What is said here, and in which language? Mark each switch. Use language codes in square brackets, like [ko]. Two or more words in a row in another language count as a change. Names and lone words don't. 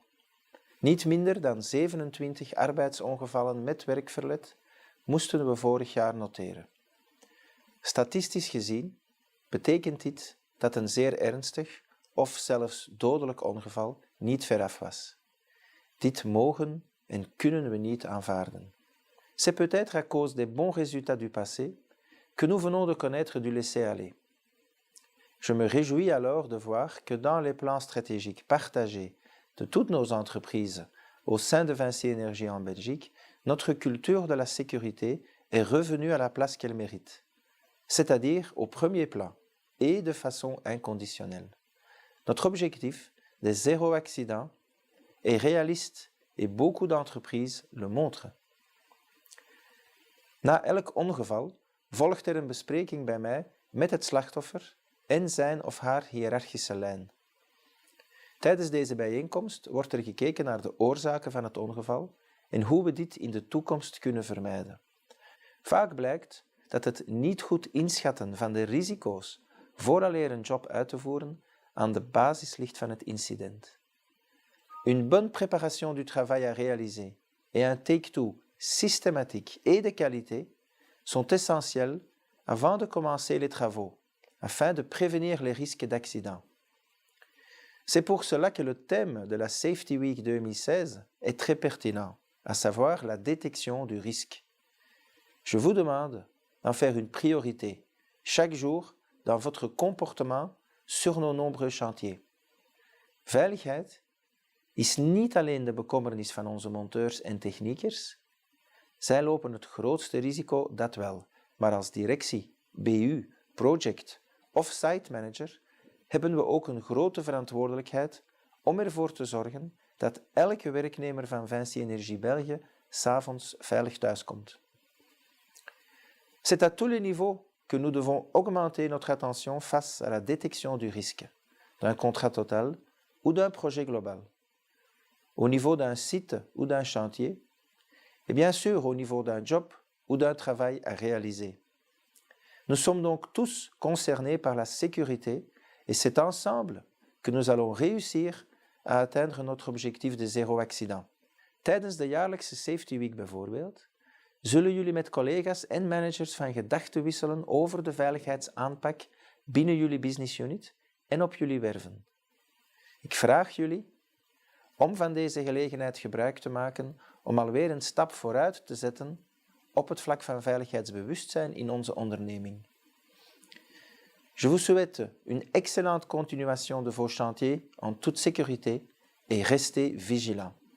[nl] Niet minder dan 27 arbeidsongevallen met werkverlet moesten we vorig jaar noteren. Statistisch gezien betekent dit dat een zeer ernstig of zelfs dodelijk ongeval niet veraf was. Dit mogen en kunnen we niet aanvaarden. [fr] C'est peut-être à cause des bons résultats du passé que nous venons de connaître du laisser-aller. Je me réjouis alors de voir que dans les plans stratégiques partagés de toutes nos entreprises au sein de Vinci Énergie en Belgique, notre culture de la sécurité est revenue à la place qu'elle mérite, c'est-à-dire au premier plan et de façon inconditionnelle. Notre objectif de zéro accident est réaliste et beaucoup d'entreprises le montrent. [nl] Na elk ongeval volgt er een bespreking bij mij met het slachtoffer en zijn of haar hiërarchische lijn. Tijdens deze bijeenkomst wordt er gekeken naar de oorzaken van het ongeval en hoe we dit in de toekomst kunnen vermijden. Vaak blijkt dat het niet goed inschatten van de risico's vooraleer een job uit te voeren aan de basis ligt van het incident. [fr] Une bonne préparation du travail à réaliser et un take-two systématique et de qualité sont essentiels avant de commencer les travaux, afin de prévenir les risques d'accident. C'est pour cela que le thème de la Safety Week 2016 est très pertinent, à savoir la détection du risque. Je vous demande d'en faire une priorité, chaque jour, dans votre comportement sur nos nombreux chantiers. [nl] Veiligheid is niet alleen de bekommernis van onze monteurs en techniekers. Zij lopen het grootste risico, dat wel, maar als directie, BU, project of [en] site manager [nl] hebben we ook een grote verantwoordelijkheid om ervoor te zorgen dat elke werknemer van Vinci Énergie België 's avonds veilig thuiskomt. [fr] C'est à tous les niveaux que nous devons augmenter notre attention face à la détection du risque, d'un contrat total ou d'un projet global. Au niveau d'un site ou d'un chantier, et bien sûr au niveau d'un job ou d'un travail à réaliser. Nous sommes donc tous concernés par la sécurité et c'est ensemble que nous allons réussir à atteindre notre objectif de zéro accident. [nl] Tijdens de jaarlijkse Safety Week bijvoorbeeld, zullen jullie met collega's en managers van gedachten wisselen over de veiligheidsaanpak binnen jullie [en] business unit [nl] en op jullie werven. Ik vraag jullie om van deze gelegenheid gebruik te maken om alweer een stap vooruit te zetten op het vlak van veiligheidsbewustzijn in onze onderneming. [fr] Je vous souhaite une excellente continuation de vos chantiers en toute sécurité et restez vigilants.